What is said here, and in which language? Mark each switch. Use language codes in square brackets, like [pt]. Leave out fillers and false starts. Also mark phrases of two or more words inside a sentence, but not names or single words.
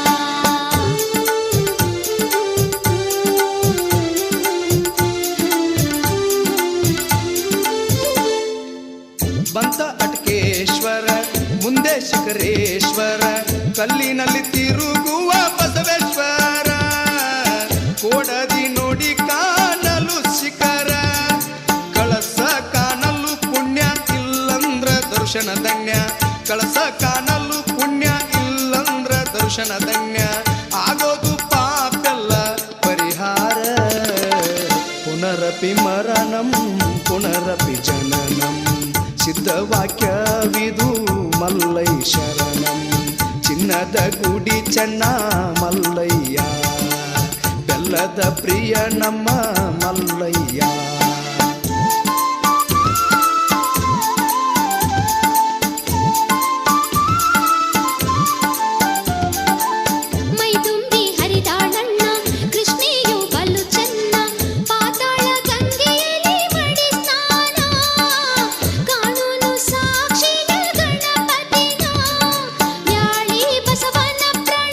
[kn] ಬಂತ ಅಟಕೇಶ್ವರ ಮುಂದೆ ಶಿಖರೇಶ್ವರ ಕಲ್ಲಿನಲ್ಲಿ ತಿರುಗುವ ಬಸವೇಶ್ವರ ಕೋಡದಿ ನೋಡಿ ಕಾಣಲು ಶಿಖರ ಕಳಸ ಕಾಣಲು ಪುಣ್ಯ ಇಲ್ಲಂದ್ರ ದರ್ಶನ ಧನ್ಯ ಕಳಸ ಕಾಣಲು ಪುಣ್ಯ ಇಲ್ಲಂದ್ರ ದರ್ಶನ ಧನ್ಯ ಆಗೋದು ಪಾಪೆಲ್ಲ ಪರಿಹಾರ [sa] ಪುನರಪಿ ಮರಣಂ ಪುನರಪಿ ಜನನಂ [kn] ಸಿದ್ಧವಾಕ್ಯವಿದು ಮಲ್ಲೈ ಶರಣಂ ಚಿನ್ನದ ಗುಡಿ ಚೆನ್ನ ಮಲ್ಲಯ್ಯ ಬೆಲ್ಲದ ಪ್ರಿಯ ನಮ್ಮ ಮಲ್ಲಯ್ಯ ಮೈ ತುಂಬಿ ಹರಿದಾಳಣ್ಣ ಕೃಷ್ಣೆಯು ಬಲು ಚೆನ್ನ ಪಾತಾಳ ಗಂಗೆಯಲ್ಲಿ ಮಡಿ ಸ್ನಾನ ಕಾನೂನು ಸಾಕ್ಷಿಯ ಗಣಪತಿನ ಬ್ಯಾಳಿ ಬಸವನ ಪ್ರಾಣ